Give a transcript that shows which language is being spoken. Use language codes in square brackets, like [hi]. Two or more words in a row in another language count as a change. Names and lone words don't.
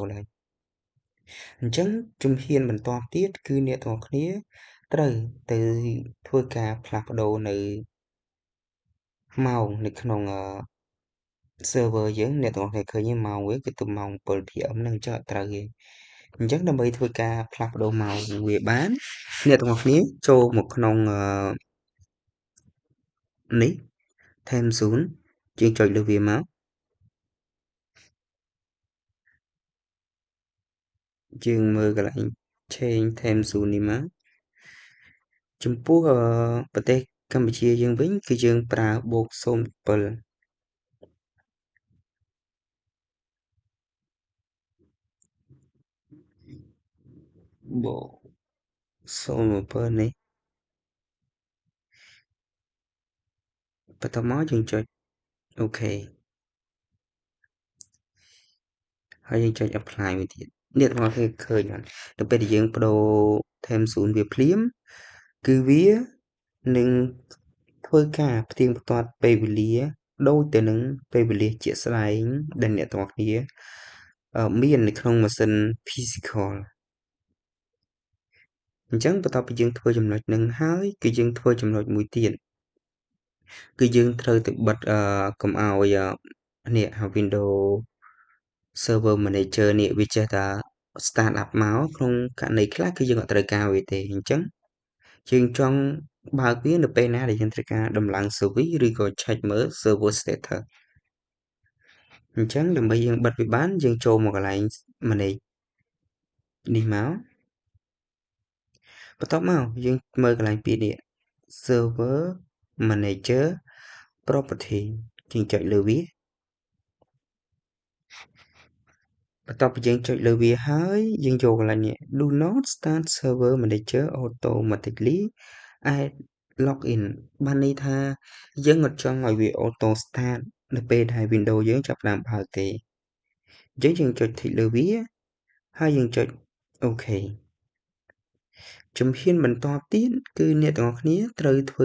[km] ហើយអញ្ចឹងជំហានបន្ទាប់ទៀតគឺអ្នកទាំងអស់គ្នាត្រូវទៅធ្វើការផ្លាស់ប្ដូរនៅម៉ោងនៅក្នុង server យើងអ្នកទាំងអស់គ្នាឃើញម៉ោងវាគឺទៅម៉ោង 7 PM នឹងចុះអត់ត្រូវទេអញ្ចឹងដើម្បីធ្វើការផ្លាស់ប្ដូរម៉ោងវាបានអ្នកទាំងអស់គ្នាចូលមកក្នុងនេះ [en] time zone [km] យើងចុចលើវាមក យើងមើលកន្លែង [en] change time zone [km] នេះមកចំពោះប្រទេសកម្ពុជាយើងវិញគឺយើងប្រើបូក07 បូក07នេះបន្តមកយើងចុចអូខេហើយយើងចុច apply មួយ ទៀតអ្នកទាំងអស់គ្នាឃើញអត់នៅពេលដែលយើងបដូរ [en] time zone [km] វាភ្លាមគឺវានឹងធ្វើការផ្ទៀងផ្ទាត់ពេលវេលាដូចទៅនឹងពេលវេលាជាក់ស្ដែងដែលអ្នកទាំងអស់គ្នាមាននៅក្នុងម៉ាស៊ីន physical អញ្ចឹងបន្ទាប់ពីយើងធ្វើចំណុចនឹងហើយគឺយើងធ្វើចំណុចមួយទៀតគឺយើងត្រូវទៅបិទកុំឲ្យ នេះ Windows Server Manager នេះវាចេះតែ [en] start up [km] មកក្នុងករណីខ្លះគឺយើងអត់ត្រូវ ការវាទេអញ្ចឹងយើងចង់បើកវានៅពេលណាដែលយើងត្រូវការដំឡើង service ឬក៏ check មើល [en] server status [km] អញ្ចឹងដើម្បីយើងបិទវាបានយើងចូលមកកន្លែង manage នេះមកបន្ទាប់មកយើងមើលកន្លែងពីនេះ [en] server manager property [km] យើងចុចលើវា បន្ទាប់ពីយើងចុចលើវាហើយយើងយកកន្លែងនេះ [en] do not start server manager automatically add login [km] បានន័យថាយើងអត់ចង់ឲ្យវា [en] auto start [km] នៅពេលដែល Windows យើងចាប់ផ្ដើមបើកទេអញ្ចឹងយើងចុច tick លើវាហើយយើងចុច OK ជំហានបន្តទៀតគឺអ្នកទាំងអស់គ្នាត្រូវធ្វើ